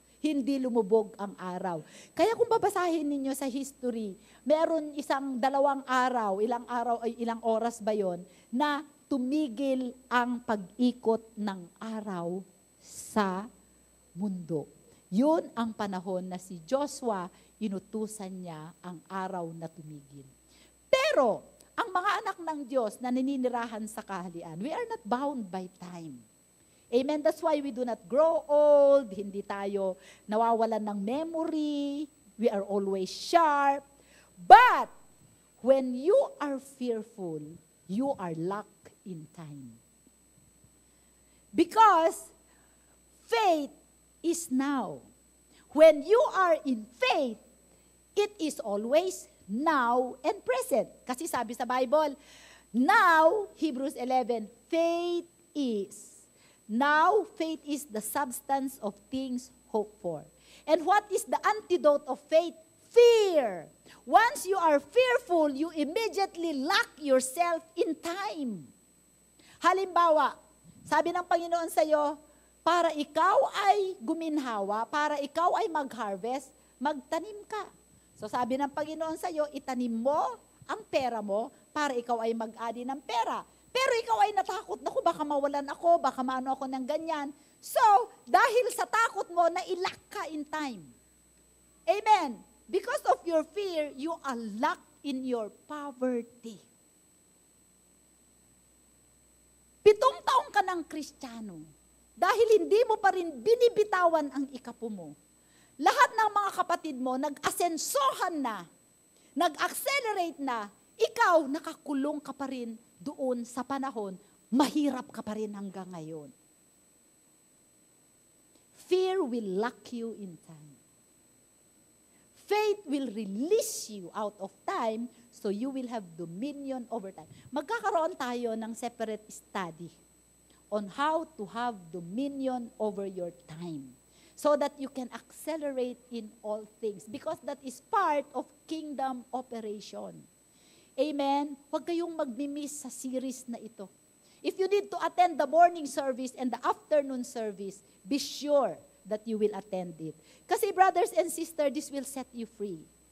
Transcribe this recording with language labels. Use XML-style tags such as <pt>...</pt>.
<tl>Hindi lumubog ang araw. Kaya kung babasahin ninyo sa history, meron dalawang araw, ilang oras ba yon, na tumigil ang pag-ikot ng araw sa mundo. Yun ang panahon na si Joshua, inutusan niya ang araw na tumigil. Pero, ang mga anak ng Diyos na naninirahan sa kaharian,</tl> <en>we are not bound by time. Amen? That's why we do not grow old,</en> <tl>hindi tayo nawawalan ng memory,</tl> <en>we are always sharp. But, when you are fearful, you are locked in time. Because, faith is now. When you are in faith, it is always now and present.</en> <tl>Kasi sabi sa Bible, now, Hebrews 11,</tl> <en>faith is. Now, faith is the substance of things hoped for. And what is the antidote of faith? Fear. Once you are fearful, you immediately lock yourself in time.</en> <tl>Halimbawa, sabi ng Panginoon sa iyo, para ikaw ay guminhawa, para ikaw ay mag-harvest, magtanim ka. So sabi ng Panginoon sa iyo, itanim mo ang pera mo para ikaw ay mag-adi ng pera. Pero ikaw ay natakot, naku, baka mawalan ako, baka maano ako ng ganyan. So, dahil sa takot mo, nailock ka in time. Amen.</tl> <en>Because of your fear, you are locked in your poverty.</en> <tl>7 taong ka ng Kristiyano, dahil hindi mo pa rin binibitawan ang ikapu mo. Lahat ng mga kapatid mo, nag-asensohan na, nag-accelerate na, ikaw, nakakulong ka pa rin doon sa panahon, mahirap ka pa rin hanggang ngayon.</tl> <en>Fear will lock you in time. Faith will release you out of time, so you will have dominion over time.</en> <tl>Magkakaroon tayo ng</tl> <en>separate study on how to have dominion over your time, so that you can accelerate in all things, because that is part of kingdom operation. Amen?</en> <tl>Huwag kayong magmimiss sa series na ito.</tl> <en>If you need to attend the morning service and the afternoon service, be sure that you will attend it.</en> <tl>Kasi</tl> <en>brothers and sisters, this will set you free.</en>